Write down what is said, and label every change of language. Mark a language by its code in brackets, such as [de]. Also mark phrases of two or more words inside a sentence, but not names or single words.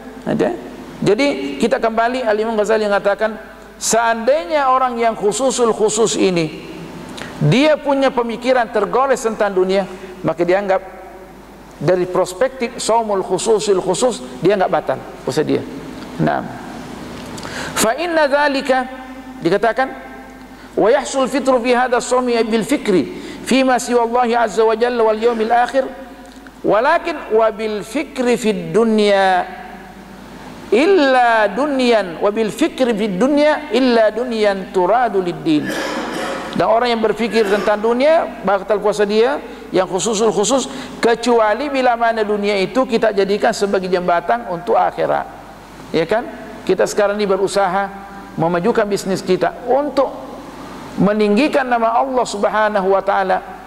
[id] Jadi kita kembali, Al-Imam Ghazali mengatakan, seandainya orang yang [ar] خصوص الخصوص [id] ini dia punya pemikiran tergores tentang dunia, maka dianggap dari perspektif [ar] صوم خصوص الخصوص, [id] dia enggak batal puasa dia. Naam. [ar] فإن ذلك, dikatakan, ويحصل الفطر في هذا الصوم بالفكر فيما سوى الله عز وجل واليوم الآخر، ولكن وبالفكر في الدنيا إلا دنيا، وبالفكر في الدنيا إلا دنيا تراد للدين. [id] Dan orang yang berfikir tentang dunia, batal puasa dia yang [ar] خصوص الخصوص, [id] kecuali bila mana dunia itu kita jadikan sebagai jembatan untuk akhirat, ya kan? Kita sekarang ini berusaha memajukan bisnis kita untuk meninggikan nama [ar] الله سبحانه وتعالى.